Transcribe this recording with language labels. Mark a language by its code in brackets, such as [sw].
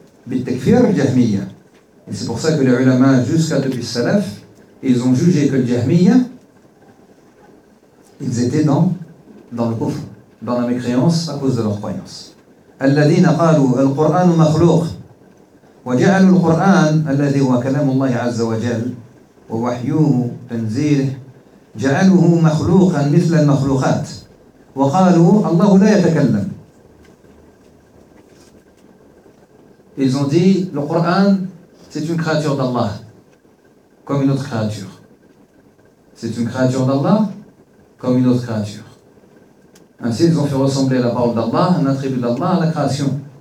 [fr] Et c'est pour ça que les ulama, jusqu'à depuis le salaf, ils ont jugé que le jahmiya, ils étaient dans le kufr, dans la mécréance à cause de leur croyance. [ar] الذين قالوا القرآن مخلوق وجعلوا القرآن الذي هو كلام الله عز وجل ووحيوه تنزيله جعلوه مخلوقا مثل المخلوقات وقالوا الله لا يتكلم. [fr] Ils ont dit le Coran c'est une créature d'Allah comme une autre créature. C'est une créature d'Allah comme une autre créature. Ainsi, ils ont fait ressembler la parole d'Allah, un attribut d'Allah à la création.